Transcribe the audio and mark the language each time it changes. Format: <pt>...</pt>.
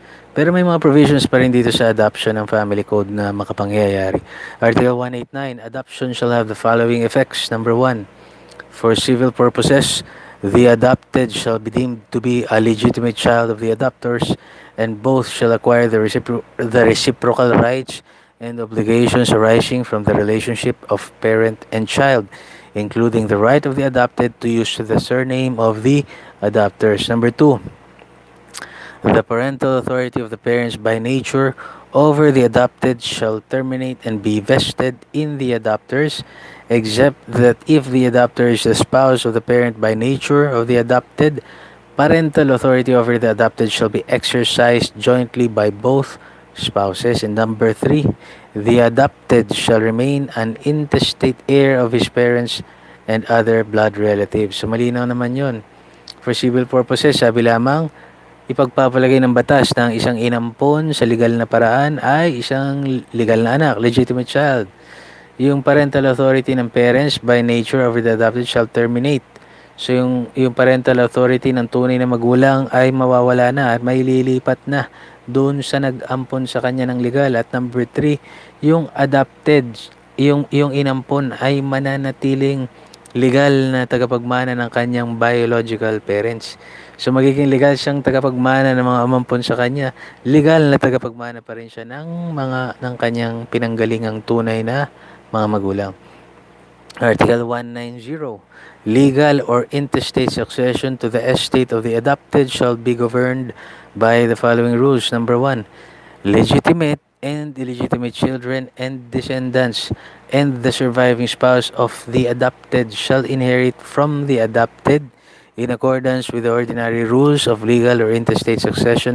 <tl>Pero may mga provisions pa rin dito sa adoption ng family code na makapangyayari.</tl> <en>Article 189, adoption shall have the following effects. Number 1, for civil purposes, the adopted shall be deemed to be a legitimate child of the adopters, and both shall acquire the reciprocal rights and obligations arising from the relationship of parent and child, including the right of the adopted to use the surname of the adopters. Number 2, the parental authority of the parents by nature over the adopted shall terminate and be vested in the adopters, except that if the adopter is the spouse of the parent by nature of the adopted, parental authority over the adopted shall be exercised jointly by both spouses. And number 3, the adopted shall remain an intestate heir of his parents and other blood relatives.</en> <tl>So malinaw naman yun.</tl> <en>For civil purposes,</en> <tl>sabi lamang, ipagpapalagay ng batas na ang isang inampon sa legal na paraan ay isang legal na anak, legitimate child.</tl> <en>Yung parental authority ng parents by nature over the adopted shall terminate.</en> <tl>So yung parental authority ng tunay na magulang ay mawawala na at may lilipat na doon sa nag-ampon sa kanya ng legal. At number 3, yung adopted, yung inampon ay mananatiling legal na tagapagmana ng kanyang biological parents. So magiging legal siyang tagapagmana ng mga umampon sa kanya. Legal na tagapagmana pa rin siya ng kanyang pinanggalingang tunay na mga magulang.</tl> <en>Article 190. Legal or intestate succession to the estate of the adopted shall be governed by the following rules. Number 1, legitimate and illegitimate children and descendants and the surviving spouse of the adopted shall inherit from the adopted in accordance with the ordinary rules of legal or intestate succession.</en>